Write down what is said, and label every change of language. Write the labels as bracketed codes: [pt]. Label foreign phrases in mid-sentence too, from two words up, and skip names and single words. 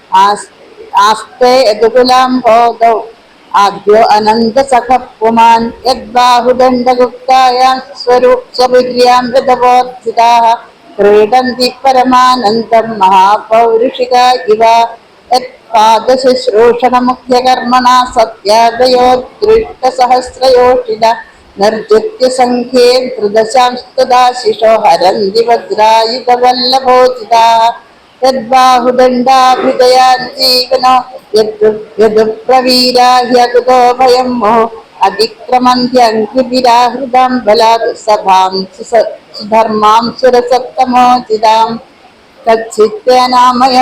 [sa] आस्ते यदुकुलाम्भोगौ आद्यो अनन्तसखः पुमान् यद्बाहुदण्डगुप्तायां स्वपुर्यां हृदवोत्थिताः क्रीडन्ति परमानन्दं महापौरुषिका इव यत्पादशुश्रूषणमुख्यकर्मणा सत्यादयो दृष्टसहस्रयोषिण निर्जित्यसङ्ख्ये त्रिदशांस्तदाशिषो हरन्ति वज्रायुधवल्लभोचिताः യദ്ബാഹുദണ്ഡാഭിജയാൻ ജീവനോ യദുപ്രവീരാഹ്യകുതോ ഭയം മോ അതിക്രമന്ത്യംഘ്രിവിരാഹൃതാം ബലാത് സഭാം സുധർമാം സുരസത്തമോചിതാം തച്ചിത്തേനാമയം